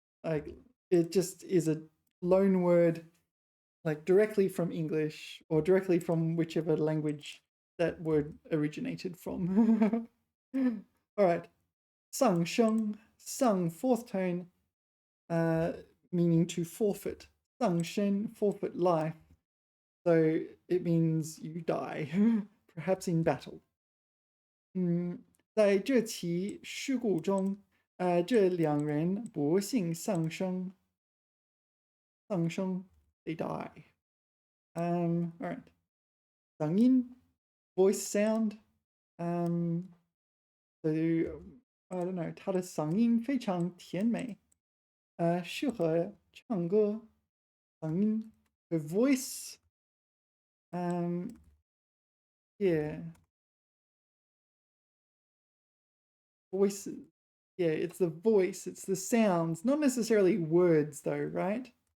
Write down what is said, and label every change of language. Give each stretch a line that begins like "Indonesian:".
English: Like it just is a loan word, like directly from English or directly from whichever language that word originated from. All right. Sang sheng, sang fourth tone, meaning to forfeit. Sang shen, forfeit life. So it means you die, perhaps in battle.
Chinese: 在这起事故中，这两人不幸丧生
English: they die. All right. 嗓音 voice sound. So I don't know.
Chinese: 他的嗓音非常甜美，适合唱歌。
English: 嗓音 the voice. Yeah. Voice. Yeah, it's the voice. It's the sounds, not necessarily words, though, right?